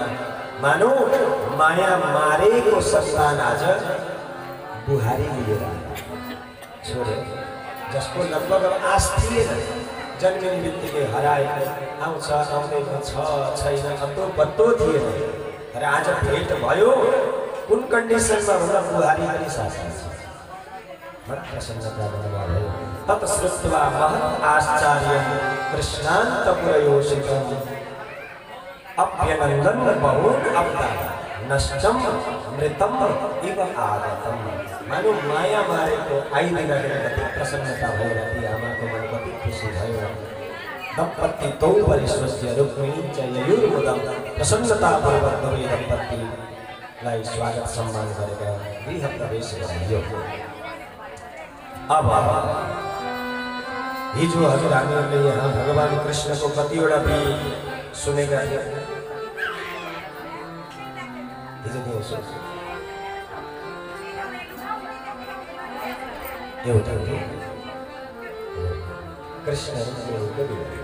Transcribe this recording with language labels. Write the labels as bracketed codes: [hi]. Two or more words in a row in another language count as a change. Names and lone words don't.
[ne] मानो माया मारेको सन्तान आज बुहारी लिएर छोड्यो, जसको लगभग आश थिएन। जन्मिने बित्तिकै हराएको, आउँछ आउँदैन, छ छैन, अत्तो पत्तो थिएन। तर आज भेट भयो, कुन कन्डिसनमा भन्दा बुहारी पनि साथमा छ। बडा प्रसन्नता भयो। [sa] तत् श्रुत्वा महत् आश्चर्यं कृष्णान्तपुरयोषितम् अभ्यनन्दन् बहुन् अब्दा नष्टं मृतं इव आगतम्। [ne] मानो माया मारेको आइदिँदाखेरि कति प्रसन्नता भयो, ती आमाको मन कति खुसी भयो। [sa] दम्पति तौ परिस्वस्य रुक्मिणी च ययुर्मुदं [ne] प्रसन्नतापूर्वक दुवै दम्पतिलाई स्वागत सम्मान गरेर गृह प्रवेश गरियो। अब हिजो हजुर हामीहरूले यहाँ भगवान कृष्णको कतिवटा गीत सुनेका थियौँ। हिजो दिउँसो एउटा कृष्णको गीत।